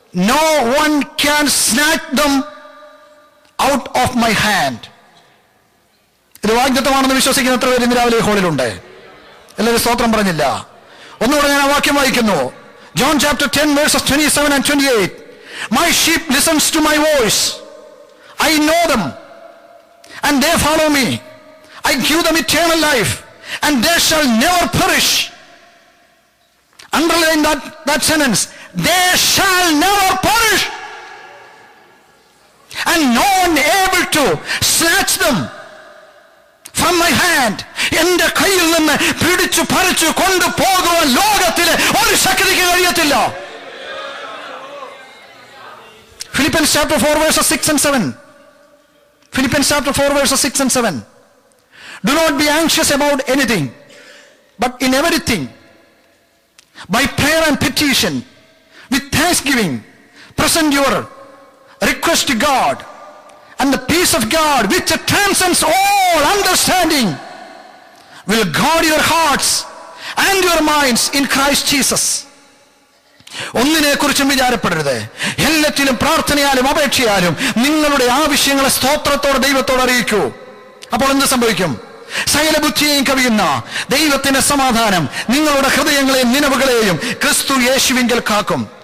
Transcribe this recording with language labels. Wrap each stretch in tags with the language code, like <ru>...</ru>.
<en>No one can snatch them out of my hand.</en> <ml>ഇത് വാഗ്ദത്തമാണെന്ന് വിശ്വസിക്കുന്ന എത്ര പേര് ഇന്ന് രാവിലെ ഹോളിലുണ്ട്? എല്ലാവരും സ്തോത്രം പറഞ്ഞില്ല. ഒന്നുകൂടെ ഞാൻ ആ വാക്യം വായിക്കുന്നു.</ml> <en>John chapter 10 verses 27 and 28. My sheep listens to my voice. I know them and they follow me, I give them eternal life, and they shall never perish. Underline that sentence. They shall never perish, and no one able to snatch them from my hand.</en> <ml>എന്റെ കയ്യിൽ നിന്ന് പിടിച്ചു പറിച്ചു കൊണ്ടുപോകുവാൻ ലോകത്തിലെ ഒരു ശക്തിക്ക് കഴിയത്തില്ല.</ml> <en>Philippians chapter 4 verses 6 and 7. Philippians chapter 4 verses 6 and 7. Do not be anxious about anything, but in everything, by prayer and petition, with thanksgiving, present your request to God, and the peace of God, which transcends all understanding, will guard your hearts and your minds in Christ Jesus.</en> <ml>ഒന്നിനെ കുറിച്ചും വിചാരപ്പെടരുത്. എല്ലാറ്റിലും പ്രാർത്ഥനയാലും അപേക്ഷയാലും നിങ്ങളുടെ ആവശ്യങ്ങളെ സ്തോത്രത്തോടെ ദൈവത്തോട് അറിയിക്കൂ. അപ്പോൾ എന്ത് സംഭവിക്കും? സകല ബുദ്ധിയെയും കവിയുന്ന ദൈവത്തിന്റെ സമാധാനം നിങ്ങളുടെ ഹൃദയങ്ങളെയും നിലവുകളെയും ക്രിസ്തു യേശുവിങ്കൽ കാക്കും.</ml>